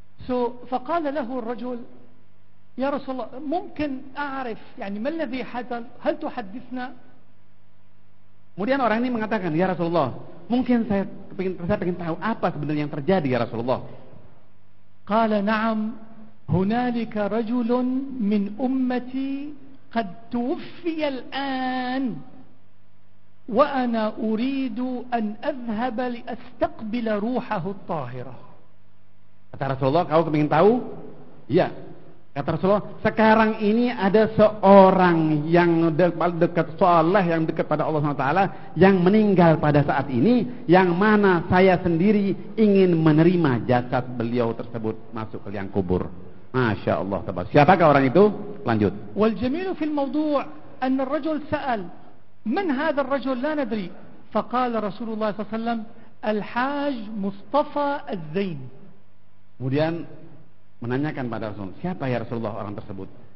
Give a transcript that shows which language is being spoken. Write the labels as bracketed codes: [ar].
[ar] So فقال له الرجل: يا رسول الله ممكن أعرف يعني ما الذي حصل؟ هل تحدثنا؟ [id] Kemudian orang ini mengatakan, "Ya Rasulullah, mungkin saya ingin tahu apa sebenarnya yang terjadi ya Rasulullah." [ar] قال: نعم، هنالك رجل من أمتي قد توفي الآن وأنا أريد أن أذهب لأستقبل روحه الطاهرة. [id] Kata Rasulullah, kau ingin tahu? Iya. Kata Rasulullah, sekarang ini ada seorang yang dekat soleh, yang dekat pada Allah SWT, yang meninggal pada saat ini, yang mana saya sendiri ingin menerima jasad beliau tersebut masuk ke liang kubur. Masya Allah. Siapakah orang itu? Lanjut. [ar] والجميل في الموضوع أن الرجل سأل من هذا الرجل لا ندري فقال رسول الله صلى الله عليه وسلم الحاج مصطفى الزين. [id] Kemudian menanyakan pada Rasul, siapa ya Rasulullah orang tersebut?